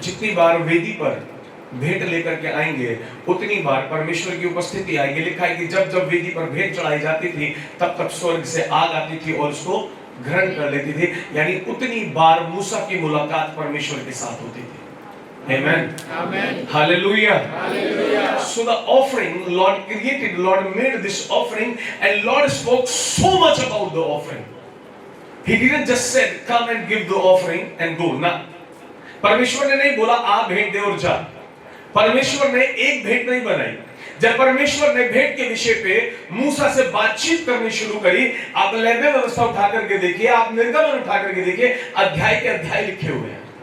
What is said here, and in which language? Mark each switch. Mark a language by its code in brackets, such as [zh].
[hi] जितनी बार वेदी पर भेंट लेकर के आएंगे उतनी बार परमेश्वर की उपस्थिति आएगी। लिखा है कि जब जब वेदी पर भेंट चढ़ाई जाती थी तब तब स्वर्ग से आग आती थी और उसको ग्रहण कर लेती थी। यानी उतनी बार मूसा की मुलाकात परमेश्वर के साथ होती थी। [en] Amen. Amen. Hallelujah. Hallelujah. So the offering, Lord created, Lord made this offering, and Lord spoke so much about the offering. He didn't just said, come and give the offering and go. [hi] ना, परमेश्वर ने नहीं बोला आप भेंट दे और जा। परमेश्वर ने एक भेंट नहीं बनाई। जब परमेश्वर ने भेंट के विषय पे मूसा से बातचीत करनी शुरू करी, आप लेवी व्यवस्था उठा करके देखिए, आप निर्गमन उठा करके देखिए, अध्याय के अध्याय लिखे हुए हैं।